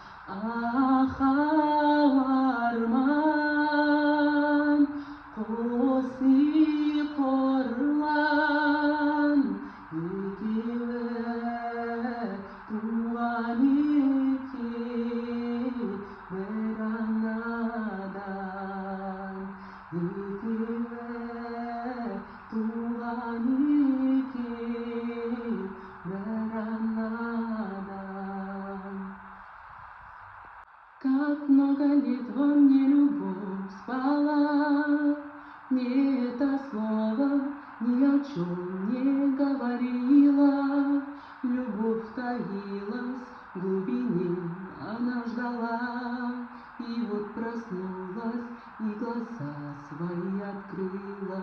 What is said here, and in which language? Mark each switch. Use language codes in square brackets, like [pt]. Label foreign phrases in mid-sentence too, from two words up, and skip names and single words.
[kk] ахауарман қоси қорлан екеуі туған екен бір анадан екеуі туған екен бір анадан. [ru] Как много лет во мне любовь спала, мне это слово ни о чем не говорила. Любовь таилась в глубине, она ждала, и вот проснулась и глаза свои открыла.